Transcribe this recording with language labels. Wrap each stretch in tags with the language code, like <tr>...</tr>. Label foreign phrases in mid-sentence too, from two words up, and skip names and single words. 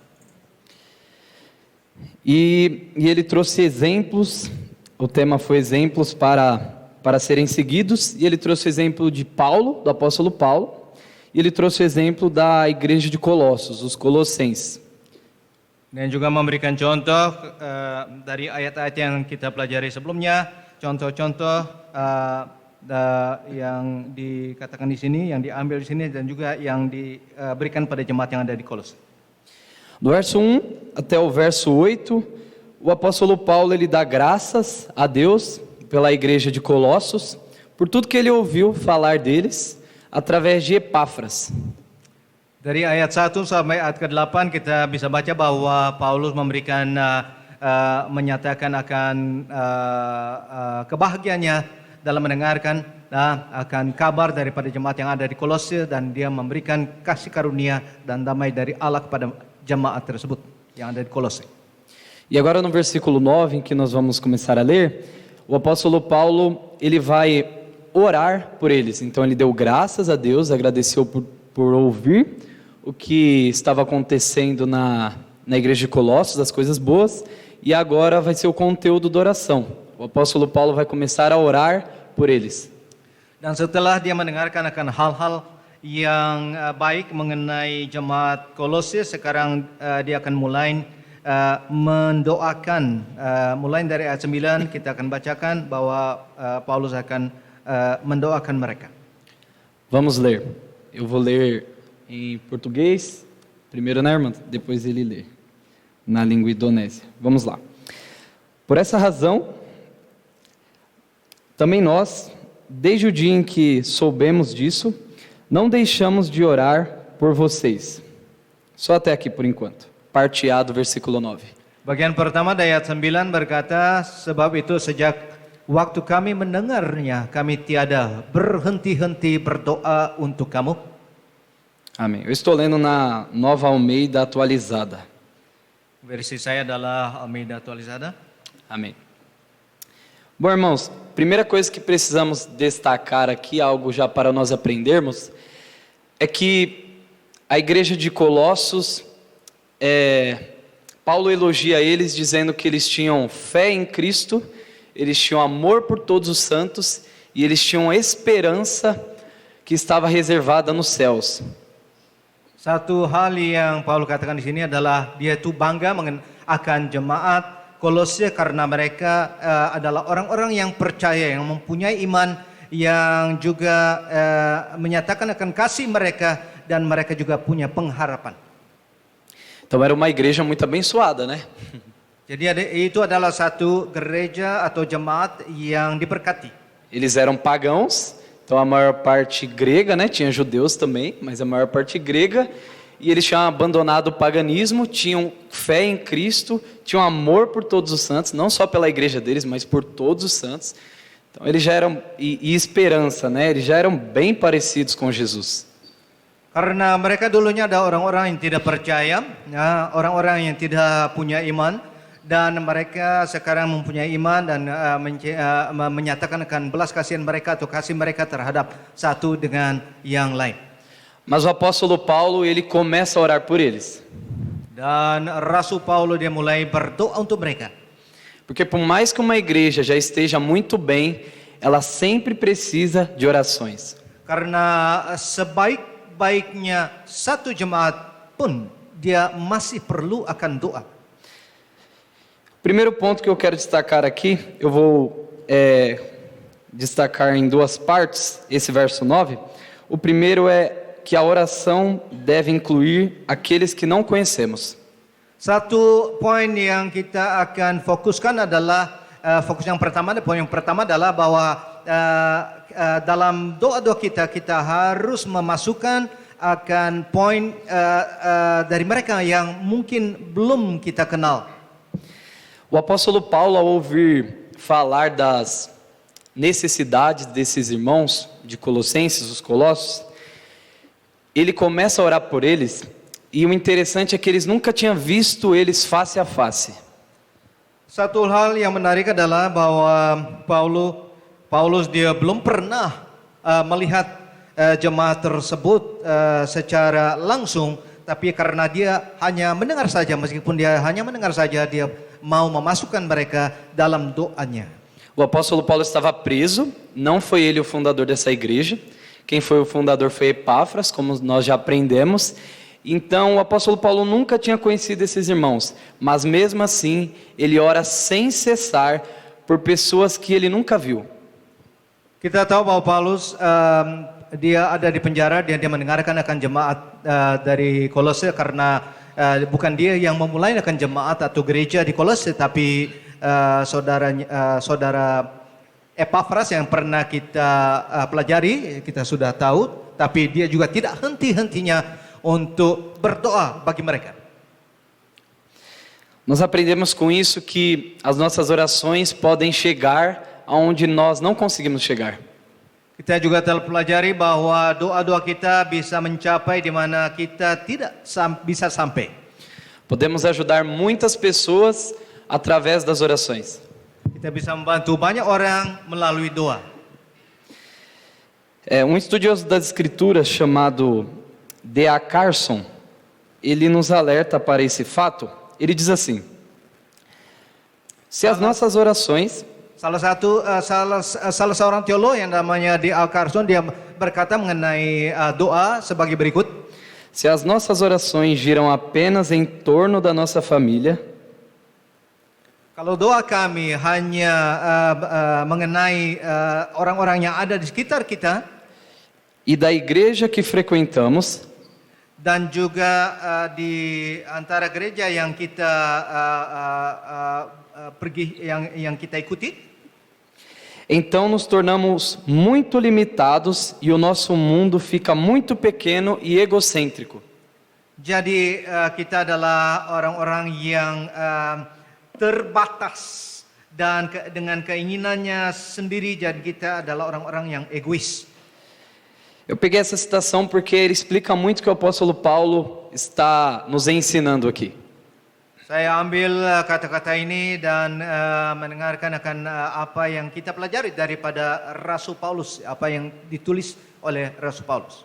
<pt>E ele trouxe exemplos, o tema foi exemplos para serem seguidos, e ele trouxe o exemplo de Paulo, do apóstolo Paulo, e ele trouxe o exemplo da igreja de Colossos, os colossenses.</pt> <id>Dan juga memberikan contoh dari ayat-ayat yang kita pelajari sebelumnya, contoh-contoh yang dikatakan di sini, yang diambil di sini, dan juga yang diberikan pada jemaat yang ada di Kolose.</id> <pt>Do verso 1 até o verso 8, o apóstolo Paulo ele dá graças a Deus pela igreja de Colossos, por tudo que ele ouviu falar deles através de Epáfras.</pt> <id>Dari ayat 1 sampai ayat ke-8 kita bisa baca bahwa Paulus memberikan menyatakan akan kebahagiaannya dalam mendengarkan akan kabar daripada jemaat yang ada di Kolose, dan dia memberikan kasih karunia dan damai dari Allah kepada jemaat tersebut yang ada di Kolose.</id> <pt>E agora no versículo 9, em que nós vamos começar a ler, o apóstolo Paulo ele vai orar por eles. Então ele deu graças a Deus, agradeceu por ouvir o que estava acontecendo na igreja de Colossos, as coisas boas, e agora vai ser o conteúdo da oração. O apóstolo Paulo vai começar a orar por eles.</pt> <id>Dan setelah dia mendengarkan akan hal-hal yang baik mengenai jemaat Kolose, sekarang dia akan mulai mendoakan. Mulai dari ayat 9 kita akan bacakan bahwa Paulus akan mendoakan mereka.</id> <pt>Vamos ler. Eu vou ler em português, primeiro, né, irmã? Depois ele lê na língua indonésia. Vamos lá. Por essa razão, também nós, desde o dia em que soubemos disso, não deixamos de orar por vocês. Só até aqui por enquanto. Parte A do versículo 9.</pt> <id>Bagian pertama dari ayat 9 berkata, sebab itu sejak waktu kami mendengarnya, kami tiada berhenti-henti berdoa untuk kamu.</id> <pt>Amém. Eu estou lendo na Nova Almeida Atualizada.</pt> <id>Versi saya adalah Almeida Atualizada.</id> <pt>Amém. Bom, irmãos, primeira coisa que precisamos destacar aqui, algo já para nós aprendermos, é que a igreja de Colossos, Paulo elogia eles dizendo que eles tinham fé em Cristo, eles tinham amor por todos os santos e eles tinham esperança que estava reservada nos céus.</pt> <id>Satu hal yang Paulus katakan di sini adalah dia itu bangga akan jemaat Kolose karena mereka adalah orang-orang yang percaya, yang mempunyai iman, yang juga menyatakan akan kasih mereka dan mereka juga punya pengharapan.</id> <pt>Então era uma igreja muito abençoada, né?</pt> <id>Jadi itu adalah satu gereja atau jemaat yang diberkati.</id> <pt>Eles eram pagãos, então a maior parte grega, né? Tinha judeus também, mas a maior parte grega. E eles tinham abandonado o paganismo, tinham fé em Cristo, tinham amor por todos os santos, não só pela igreja deles, mas por todos os santos. Então eles já eram, e esperança, né? Eles já eram bem parecidos com Jesus.</pt> <id>Karena mereka dulunya ada orang-orang yang tidak percaya, orang-orang yang tidak punya iman, dan mereka sekarang mempunyai iman dan menyatakan akan belas kasihan mereka atau kasih mereka terhadap satu dengan yang lain.</id> <pt>Mas o apóstolo Paulo, ele começa a orar por eles.</pt> <id>Dan Rasul Paulo dia mulai berdoa untuk mereka.</id> <pt>Porque por mais que uma igreja já esteja muito bem, ela sempre precisa de orações.</pt> <id>Karena sebaik-baiknya satu jemaat pun dia masih perlu akan doa.</id> <pt>Primeiro ponto que eu quero destacar aqui, eu vou destacar em duas partes, esse verso 9. O primeiro é que a oração deve incluir aqueles que não conhecemos.</pt> <id>Satu poin yang kita akan fokuskan adalah fokus yang pertama, poin yang pertama adalah bahwa dalam doa-doa kita harus memasukkan akan poin dari mereka yang mungkin belum kita kenal.</id> <pt>O apóstolo Paulo, ao ouvir falar das necessidades desses irmãos de Colossenses, os Colossos, ele começa a orar por eles, e o interessante é que eles nunca tinham visto eles face a face.</pt> <id>Satu hal yang menarik adalah bahwa Paulus dia belum pernah melihat jemaat tersebut secara langsung, tapi karena dia hanya mendengar saja, meskipun dia hanya mendengar saja, dia mau memasukkan mereka dalam doanya.</id> <pt>O apóstolo Paulo estava preso, não foi ele o fundador dessa igreja. Quem foi o fundador foi Epáfras, como nós já aprendemos. Então o apóstolo Paulo nunca tinha conhecido esses irmãos, mas mesmo assim ele ora sem cessar por pessoas que ele nunca viu.</pt> <id>Kita tahu bahwa Paulus dia ada di penjara, dia mendengarkan akan jemaat dari Kolose karena bukan dia yang memulai akan jemaat atau gereja di Kolose, tapi saudara Epafras yang pernah kita pelajari, kita sudah tahu, tapi dia juga tidak henti-hentinya untuk berdoa bagi mereka.</id> <pt>Nós aprendemos com isso que as nossas orações podem chegar aonde nós não conseguimos chegar.</pt> <id>Kita juga telah pelajari bahwa doa-doa kita bisa mencapai di mana kita tidak bisa sampai.</id> <pt>Podemos ajudar muitas pessoas através das orações.</pt> <id>Kita bisa membantu banyak orang melalui doa.</id> <pt>Um estudioso das escrituras chamado D.A. Carson, ele nos alerta para esse fato. Ele diz assim: se as nossas orações...</pt> <id>Salah seorang teolog yang namanya D.A. Carson, dia berkata mengenai doa sebagai berikut.</id> <pt>Se as nossas orações giram apenas em torno da nossa família,</pt> <id>kalau doa kami hanya mengenai orang-orang yang ada di sekitar kita</id> <pt>e da igreja que frequentamos,</pt> <id>dan juga di antara gereja yang kita pergi, yang kita ikuti,</id> <pt>então nos tornamos muito limitados e o nosso mundo fica muito pequeno e egocêntrico.</pt> <id>Jadi kita adalah orang-orang yang terbatas dan dengan keinginannya sendiri, jadi kita adalah orang-orang yang egois.</id> <pt>Eu peguei essa citação porque ele explica muito o que o apóstolo Paulo está nos ensinando aqui.</pt> <id>Saya ambil kata-kata ini dan mendengarkan akan apa yang kita pelajari daripada Rasul Paulus, apa yang ditulis oleh Rasul Paulus.</id>